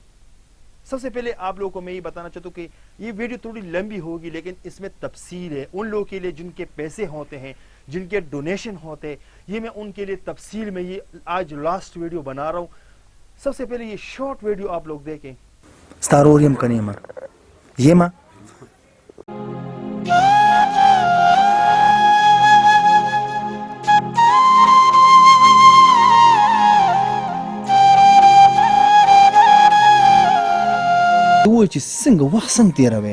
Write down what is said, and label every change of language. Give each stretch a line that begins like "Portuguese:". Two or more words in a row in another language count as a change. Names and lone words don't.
Urdu: سب سے پہلے آپ لوگوں کو میں یہ بتانا چاہتا ہوں کہ یہ ویڈیو تھوڑی لمبی ہوگی, لیکن اس میں تفصیل ہے ان لوگوں کے لیے جن کے پیسے ہوتے ہیں, جن کے ڈونیشن ہوتے ہیں. یہ میں ان کے لیے تفصیل میں یہ آج لاسٹ ویڈیو بنا رہا ہوں. سب سے پہلے یہ شارٹ ویڈیو آپ لوگ دیکھیں.
Pashto: ستاروریم کنیما یما دوی چې څنګه وخت څنګه تیروي